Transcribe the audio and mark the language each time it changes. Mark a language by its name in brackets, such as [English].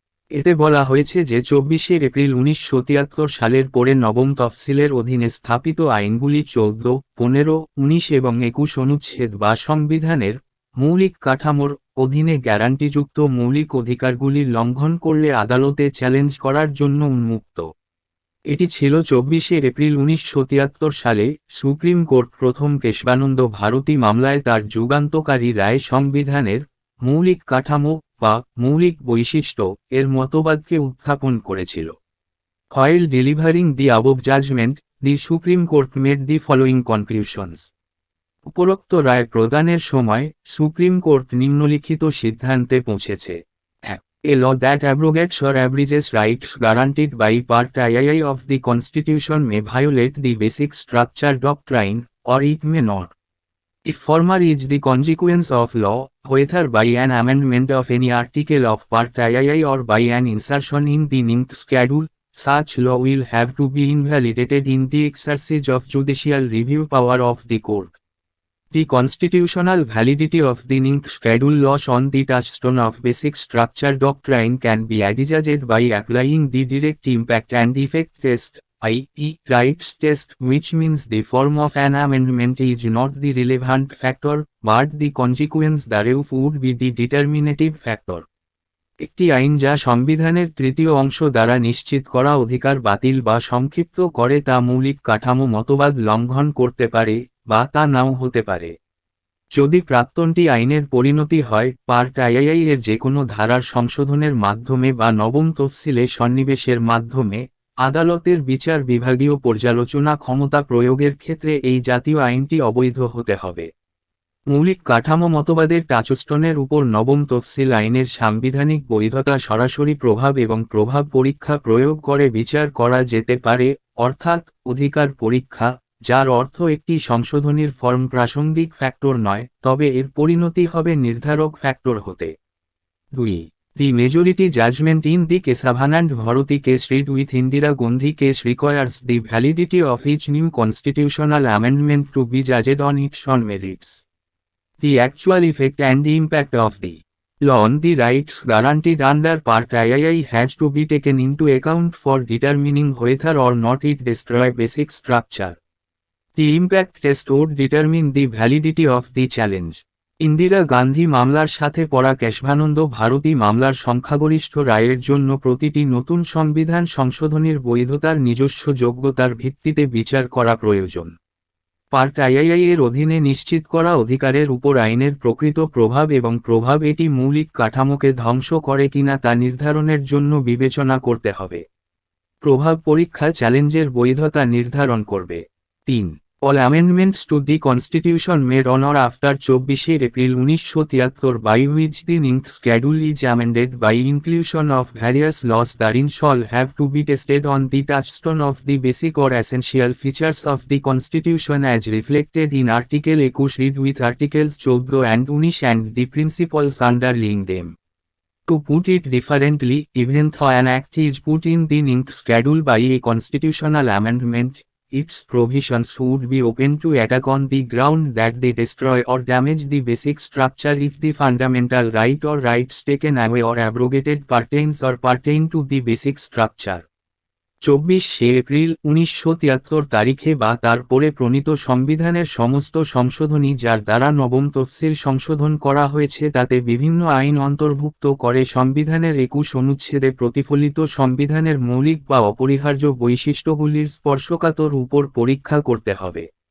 [Bangla] এতে বলা হয়েছে যে 24শে এপ্রিল 1973 সালের পরে নবম তফসিলের অধীনে স্থাপিত আইনগুলি 14, 15, 19 এবং 21 অনুচ্ছেদ বা সংবিধানের মৌলিক কাঠামোর অধীনে গ্যারান্টিযুক্ত মৌলিক অধিকারগুলি লঙ্ঘন করলে আদালতে চ্যালেঞ্জ করার জন্য উন্মুক্ত। এটি ছিল 24শে এপ্রিল 1973 সালে সুপ্রিম কোর্ট প্রথম কেশবানন্দ ভারতী মামলায় তার যুগান্তকারী রায় সংবিধানের মৌলিক কাঠামো বা মৌলিক বৈশিষ্ট্য এর মতবাদকে উত্থাপন করেছিল। [English] While delivering the above judgment, the Supreme Court made the following conclusions. [Bangla] উপরোক্ত রায় প্রদানের সময় সুপ্রিম কোর্ট নিম্নলিখিত সিদ্ধান্তে পৌঁছেছে। [English] A law that abrogates or abridges rights guaranteed by Part II of the Constitution may violate the basic structure doctrine, or it may not. If former is the consequence of law, whether by an amendment of any article of Part II or by an insertion in the ninth schedule, such law will have to be invalidated in the exercise of judicial review power of the court. The constitutional validity of the ninth schedule laws on the touchstone of basic structure doctrine can be adjudged by applying the direct impact and effect test, i.e., rights test, which means the form of an amendment is not the relevant factor, but the consequence thereof would be the determinative factor. [Bangla] একটি আইন যা সংবিধানের তৃতীয় অংশ দ্বারা নিশ্চিত করা অধিকার বাতিল বা সংক্ষিপ্ত করে তা মৌলিক কাঠামো মতবাদ লঙ্ঘন করতে পারে বা তা নাও হতে পারে। যদি প্রাক্তনটি আইনের পরিণতি হয়, পার্ট II এর যে কোনো ধারার সংশোধনের মাধ্যমে বা নবম তফসিলে সন্নিবেশের মাধ্যমে, আদালতের বিচার বিভাগীয় পর্যালোচনা ক্ষমতা প্রয়োগের ক্ষেত্রে এই জাতীয় আইনটি অবৈধ হতে হবে। মৌলিক কাঠামো মতবাদের টাচস্টোনের উপর নবম তফসিল আইনের সাংবিধানিক বৈধতা সরাসরি প্রভাব এবং প্রভাব পরীক্ষা প্রয়োগ করে বিচার করা যেতে পারে, অর্থাৎ অধিকার পরীক্ষা, যার অর্থ একটি সংশোধনীর ফর্ম প্রাসঙ্গিক ফ্যাক্টর নয়, তবে এর পরিণতি হবে নির্ধারক ফ্যাক্টর হতে। 2. [English] The majority judgment in the Kesavanand Bharati case read with Indira Gandhi case requires the validity of each new constitutional amendment to be judged on its own merits. The actual effect and the impact of the law on the rights guaranteed under Part II has to be taken into account for determining whether or not it destroys basic structure. The impact test would determine the validity of the challenge. [Bangla] Indira Gandhi মামলার সাথে পড়া কেশবানন্দ ভারতী মামলার সংখ্যাগরিষ্ঠ রায়ের জন্য প্রতিটি নতুন সংবিধান সংশোধনীর বৈধতার নিজস্ব যোগ্যতার ভিত্তিতে বিচার করা প্রয়োজন। পার্ট II এর অধীনে নিশ্চিত করা অধিকারের উপর আইনের প্রকৃত প্রভাব এবং প্রভাব এটি মৌলিক কাঠামোকে ধ্বংস করে কিনা তা নির্ধারণের জন্য বিবেচনা করতে হবে। প্রভাব পরীক্ষা চ্যালেঞ্জের বৈধতা নির্ধারণ করবে। 3. [English] All amendments to the Constitution made on or after [Bangla] 24শে April [English] 1973 by which the ninth schedule is amended by inclusion of various laws therein shall have to be tested on the touchstone of the basic or essential features of the Constitution as reflected in Article 21 read with Articles 14 and 19 and the principles underlying them. To put it differently, even though an act is put in the ninth schedule by a constitutional amendment, its provisions would be open to attack on the ground that they destroy or damage the basic structure if the fundamental right or rights taken away or abrogated pertains or pertain to the basic structure. [Bangla] 24শে April 1973 তারিখে বা তার পরে প্রণীত সংবিধানের সমস্ত সংশোধনী যার দ্বারা নবম তফসিল সংশোধন করা হয়েছে তাতে বিভিন্ন আইন অন্তর্ভুক্ত করে সংবিধানের 21 অনুচ্ছেদে প্রতিফলিত সংবিধানের মৌলিক বা অপরিহার্য বৈশিষ্ট্যগুলির স্পর্শকাতর উপর পরীক্ষা করতে হবে।